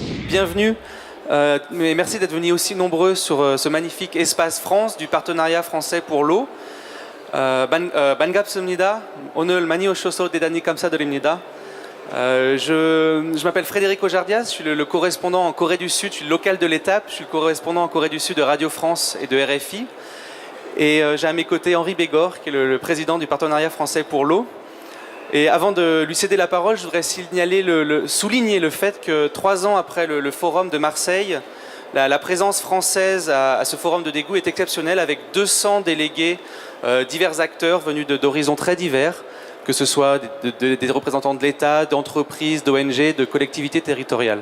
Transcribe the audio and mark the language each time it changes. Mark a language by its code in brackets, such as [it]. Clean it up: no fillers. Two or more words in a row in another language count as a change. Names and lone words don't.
[fr] bienvenue. Mais merci d'être venus aussi nombreux sur ce magnifique espace France du partenariat français pour l'eau. [ko] 반갑습니다. 오늘 많이 오셔서 대단히 감사드립니다. [fr] Je m'appelle Frédéric Ojardias, je suis le correspondant en Corée du Sud, je suis le local de l'étape, je suis le correspondant en Corée du Sud de Radio France et de RFI. Et j'ai à mes côtés Henri Bégor, qui est le président du partenariat français pour l'eau. Et avant de lui céder la parole, je voudrais souligner le fait que 3 ans après le forum de Marseille, la présence française à ce forum de Daegu est exceptionnelle, avec 200 délégués, divers acteurs venus d'horizons très divers, que ce soit des représentants de l'État, d'entreprises, d'ONG, de collectivités territoriales.